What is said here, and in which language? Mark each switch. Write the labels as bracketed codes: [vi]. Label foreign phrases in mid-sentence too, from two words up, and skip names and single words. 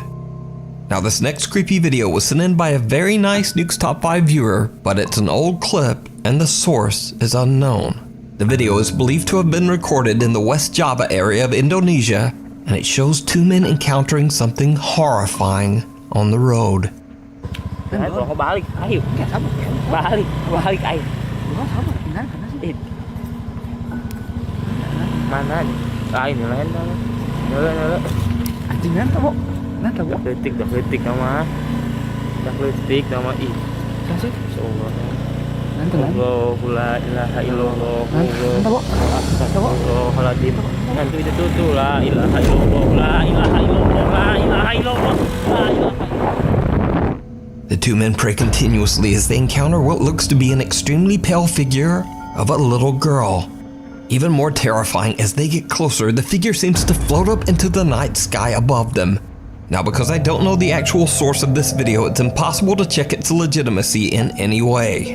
[en] Now this next creepy video was sent in by a very nice Nuke's Top 5 viewer, but it's an old clip and the source is unknown. The video is believed to have been recorded in the West Java area of Indonesia, and it shows 2 men encountering something horrifying on the road. Dah letik nama ih. [ar] الله لا إله إلا الله. Astagfirullahaladzim. [id] Hantu itu tuh [ar] لا إله إلا الله. لا إله إلا الله. لا إله إلا الله. لا إله إلا الله. [en] The two men pray continuously as they encounter what looks to be an extremely pale figure of a little girl. Even more terrifying, as they get closer, the figure seems to float up into the night sky above them. Now, because I don't know the actual source of this video, it's impossible to check its legitimacy in any way.